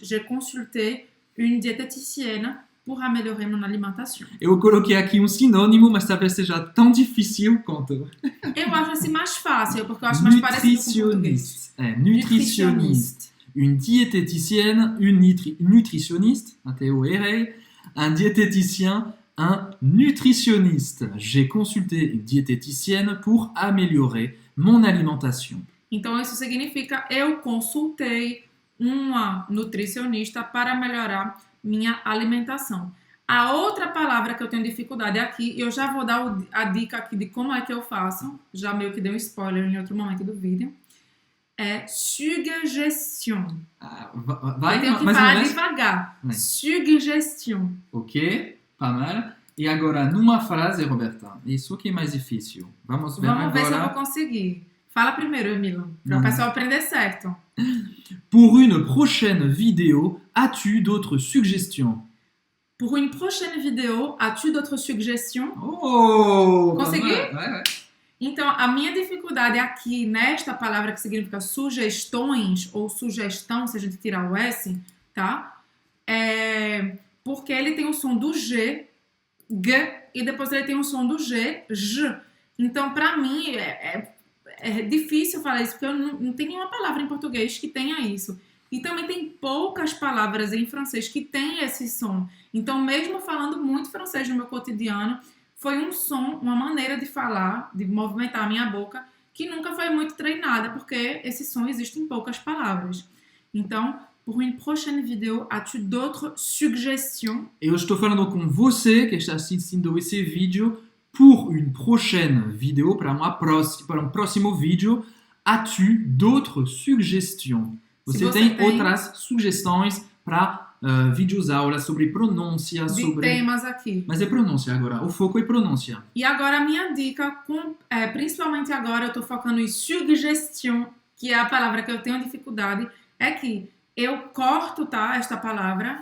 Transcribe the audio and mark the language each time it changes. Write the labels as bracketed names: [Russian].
[French] J'ai consulté une diététicienne pour améliorer mon alimentation. [Portuguese] Eu coloquei aqui um sinônimo, mas talvez seja tão difícil quanto. Eu acho assim mais fácil, porque eu acho mais parecido com o português. [French] Nutritionniste. Une diététicienne, une nutritionniste, [Portuguese] até eu errei. [French] Un diététicien, un nutritionniste. J'ai consulté une diététicienne pour améliorer mon alimentation. [Portuguese] Então, isso significa eu consultei uma nutricionista para melhorar minha alimentação. A outra palavra que eu tenho dificuldade aqui, eu já vou dar a dica aqui de como é que eu faço, já meio que dei um spoiler em outro momento do vídeo, é suggestion. Vai, eu tenho que falar devagar. [French] Suggestion. Ok, pas mal. [Portuguese] E agora, numa frase, Roberta, isso que é mais difícil. Vamos ver agora. Vamos ver se eu vou conseguir. Fala primeiro, Emílio, para o pessoal aprender certo. [French] Pour une prochaine vidéo, as-tu d'autres suggestions? Pour une prochaine vidéo, as-tu d'autres suggestions? Oh! [Portuguese] Consegui? [French] Ouais. [Portuguese] Então, a minha dificuldade aqui nesta palavra que significa sugestões ou sugestão, se a gente tirar o S, tá? É porque ele tem o som do G, e depois ele tem o som do G, J. Então, para mim, é difícil falar isso, porque eu não tenho nenhuma palavra em português que tenha isso. E também tem poucas palavras em francês que tem esse som. Então, mesmo falando muito francês no meu cotidiano, foi um som, uma maneira de falar, de movimentar a minha boca, que nunca foi muito treinada, porque esse som existe em poucas palavras. [French] Então, pour une prochaine vidéo, as-tu d'autres suggestions? [Portuguese] Eu estou falando com você que está assistindo esse vídeo. [French] Pour une prochaine vidéo, [Portuguese] para um próximo vídeo, [French] as-tu d'autres suggestions? [Portuguese] Você tem outras sugestões para vídeos aulas sobre pronúncia, sobre temas aqui. Mas é pronúncia agora, o foco é pronúncia. E agora a minha dica, principalmente agora eu estou focando em suggestion, que é a palavra que eu tenho dificuldade, é que eu corto, tá, esta palavra.